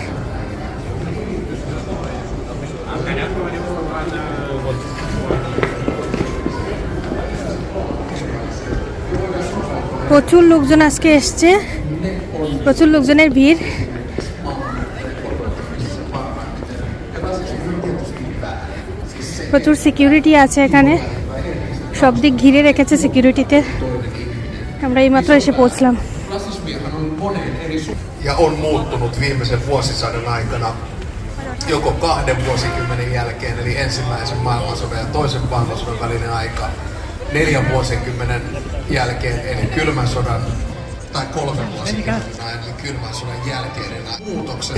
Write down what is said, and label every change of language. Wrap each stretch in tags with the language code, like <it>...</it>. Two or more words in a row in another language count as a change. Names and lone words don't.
<bn>প্রচুর লোকজন আজকে এসছে, প্রচুর লোকজনের ভিড়। প্রচুর সিকিউরিটি আছে এখানে, সব দিক ঘিরে রেখেছে সিকিউরিটিতে। আমরা এইমাত্র এসে পৌঁছলাম।</bn> <fi>Ja on muuttunut viimeisen vuosisadan aikana joko 2 vuosikymmenen jälkeen, eli ensimmäisen maailmansodan ja toisen maailmansodan välinen aika, 4 vuosikymmenen jälkeen, eli kylmän sodan, tai 3 vuosikymmenen ajan, eli kylmän sodan jälkeinen muutoksen.</fi>